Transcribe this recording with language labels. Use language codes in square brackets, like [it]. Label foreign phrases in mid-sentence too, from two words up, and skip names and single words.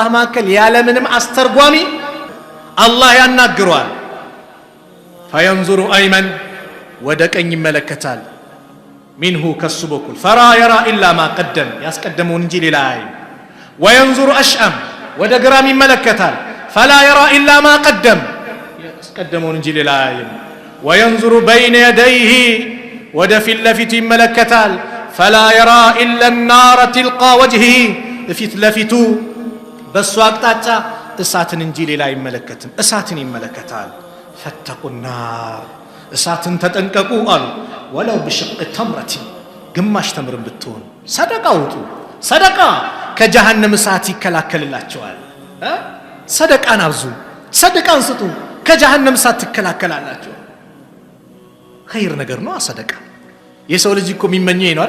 [am] መካከል ያለምንም አስተርጓሚ አላህ ያናግረዋል። [ar] فينظر أيمن [am] ወደ ቀኝ ይመለከታል። ሚንሁ ከሱ በኩል [ar] فلا يرى إلا ما قدم [am] ያስቀደመውን እንጂ ሌላ አይ። ወየንዙሩ አሽአም ወደ ግራም ይመለከታል። [ar] فلا يرى إلا ما قدم [am] ያስቀደመውን እንጂ ሌላ አይ። [ar] وينظر بين يديه [am] ወደ ፊት ለፊቱ ይመለከታል። [ar] فلا يرى إلا النار تلقى وجهه [am] ፊት ለፊቱ በሱ አቅጣጫ እሳትን እንጂ ሌላ አይመለከትም። እሳትን ይመለከታል። [ar] فاتقوا النار [am] እሳትን ተጠንቀቁ አሉ። [ar] ولو بشق تمرة [am] ግማሽ ተምርን ብትሆን ሰደቃ ውጡ። ሰደቃ ከጀሃነም እሳት ይከላከልላቸዋል። ሰደቃን አብዙ፣ ሰደቃን ስጡ፣ ከጀሃነም እሳት ትከላከላላችሁ። ኸይር ነገር ነው ሰደቃ። የሰው ልጅ እኮ የሚመኘው ነው አይደል?